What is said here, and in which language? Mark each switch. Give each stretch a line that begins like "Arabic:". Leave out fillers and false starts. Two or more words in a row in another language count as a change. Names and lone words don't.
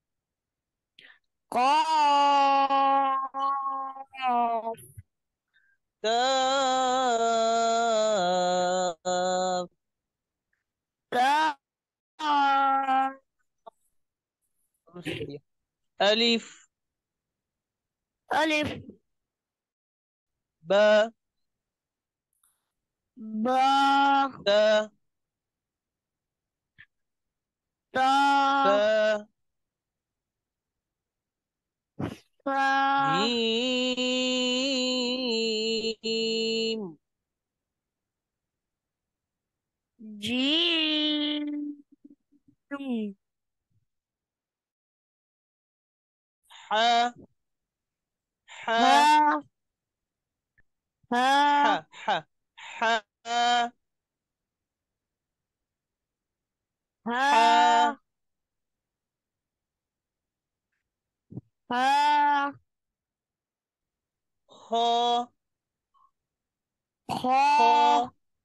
Arabic: قاف كاف كاف
Hindi: से बढ़िया।
Arabic: अलिफ ألف
Hindi: ब
Arabic: با
Hindi: त
Arabic: تا
Hindi: स
Arabic: सा जीम जीम ح ح ها ح ها ح ح ح ها ها خ خا خ